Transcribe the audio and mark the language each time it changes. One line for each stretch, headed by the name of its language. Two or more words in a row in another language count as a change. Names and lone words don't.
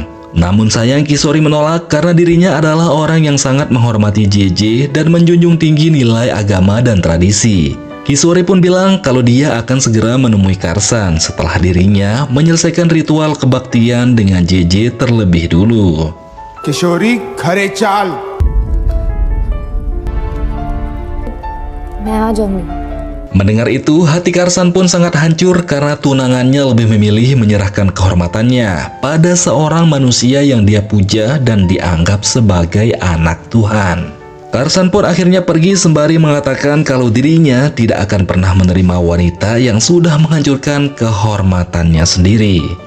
Indonesian: Namun sayang Kisori menolak karena dirinya adalah orang yang sangat menghormati JJ dan menjunjung tinggi nilai agama dan tradisi. Kisori pun bilang kalau dia akan segera menemui Karsan setelah dirinya menyelesaikan ritual kebaktian dengan JJ terlebih dulu.
Gujarati: કિશોરી ઘરે ચાલ।
Hindi: मैं आ जाऊंगी।
Indonesian: Mendengar itu, hati Karsan pun sangat hancur karena tunangannya lebih memilih menyerahkan kehormatannya pada seorang manusia yang dia puja dan dianggap sebagai anak Tuhan. Karsan pun akhirnya pergi sembari mengatakan kalau dirinya tidak akan pernah menerima wanita yang sudah menghancurkan kehormatannya sendiri.